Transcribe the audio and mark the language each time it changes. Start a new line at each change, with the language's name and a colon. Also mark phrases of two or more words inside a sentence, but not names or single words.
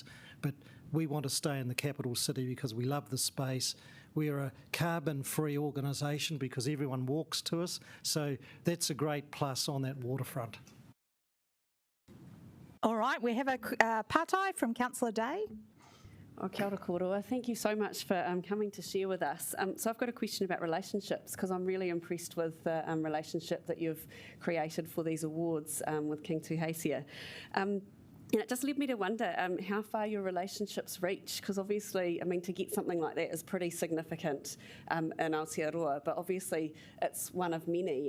English: But we want to stay in the capital city because we love the space. We're a carbon-free organisation because everyone walks to us. So that's a great plus on that waterfront. All right, we have a pātai from Councillor Day.
Māori: Oh, kia ora koroa.
English: Thank you so much for coming to share with us. So I've got a question about relationships because I'm really impressed with the relationship that you've created for these awards with King Tuhasia. And it just led me to wonder how far your relationships reach, because obviously, I mean, to get something like that is pretty significant in Aotearoa, but obviously it's one of many.